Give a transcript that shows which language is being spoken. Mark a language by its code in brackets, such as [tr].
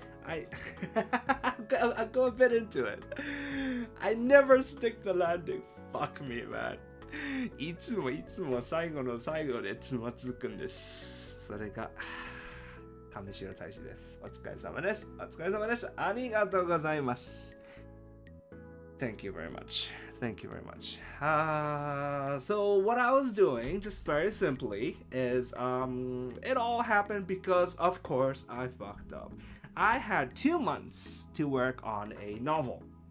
[en] I'll go a bit into it. I never stick the landing. Fuck me, man. [ja] いつも最後の最後でつまずくんです。それが上白大使です。お疲れ様です。ありがとうございます。 [en] Thank you very much. Thank you very much. So what I was doing, just very simply, is it all happened because, of course, I fucked up. I had 2 months to work on a novel.